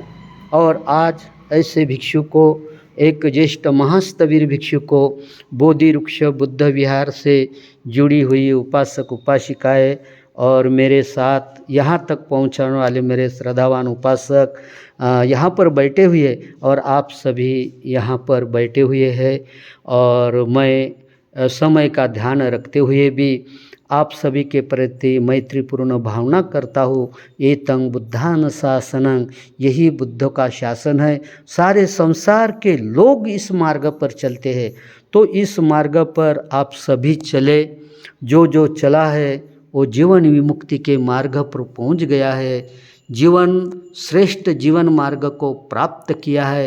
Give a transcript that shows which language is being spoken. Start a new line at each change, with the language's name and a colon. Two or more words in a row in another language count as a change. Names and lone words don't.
Hindi: और आज ऐसे भिक्षु को, एक ज्येष्ठ महास्तवीर भिक्षु को, बोधि वृक्ष बुद्ध विहार से जुड़ी हुई उपासक उपासिकाएं और मेरे साथ यहाँ तक पहुँचाने वाले मेरे श्रद्धावान उपासक यहाँ पर बैठे हुए, और आप सभी यहाँ पर बैठे हुए हैं। और मैं समय का ध्यान रखते हुए भी आप सभी के प्रति मैत्रीपूर्ण भावना करता हूँ।
Pali: एतं बुद्धान शासनं,
Hindi: यही बुद्ध का शासन है। सारे संसार के लोग इस मार्ग पर चलते हैं, तो इस मार्ग पर आप सभी चले। जो चला है वो जीवन विमुक्ति के मार्ग पर पहुँच गया है, जीवन श्रेष्ठ जीवन मार्ग को प्राप्त किया है।